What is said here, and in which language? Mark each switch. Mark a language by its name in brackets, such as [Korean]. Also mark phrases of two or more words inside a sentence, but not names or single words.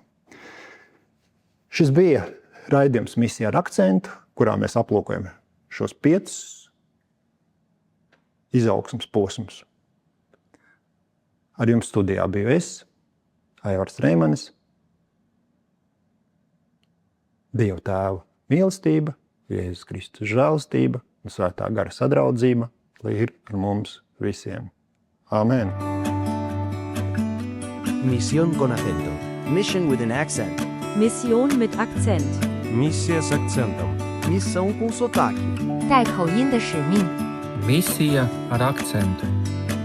[Latvian] Šis bija raidījums Misija ar akcentu, kurā mēs aplūkojam šos 5 izaugsmes posmus. Ar jums studijā biju es, Aivars Reimanis. Dieva Tēva mīlestība, Jēzus Kristus žēlastība un Svētā gara sadraudzība, lai ir ar mums visiem. Amen. [Spanish] Misión con acento. [English] Mission with an accent. [German] Mission mit Akzent. [Russian] Misija с акцентом. [Portuguese] Missão com sotaque. [Chinese] 带口音的使命。 [Latvian] Misija ar akcentu.